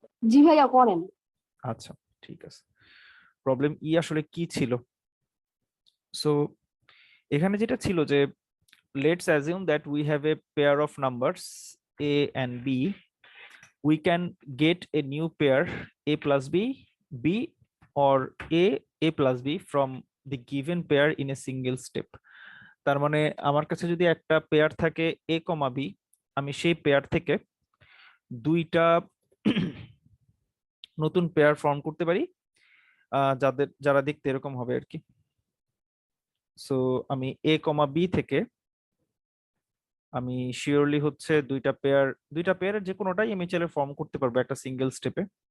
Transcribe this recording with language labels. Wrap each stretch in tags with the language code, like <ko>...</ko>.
<bn>জি ভাইয়া করেন। আচ্ছা, ঠিক আছে। প্রবলেম ই আসলে কি ছিল? সো এখানে যেটা ছিল যে,</bn> <en>Let's assume that we have a pair of numbers A and B. We can get a new pair a plus b or a plus b from the given pair in a single step.</en> <bn>তার মানে আমার কাছে যদি একটা pair থাকে a comma b, আমি সেই pair থেকে দুইটা নতুন পেয়ার ফর্ম করতে পারি, যারা দেখতে এরকম হবে আর কি। সো আমি a কমা b থেকে আমি শিওরলি দুইটা পেয়ারের যে কোনোটাই আমি চাইলে ফর্ম করতে পারবো একটা সিঙ্গেল স্টেপে।</bn>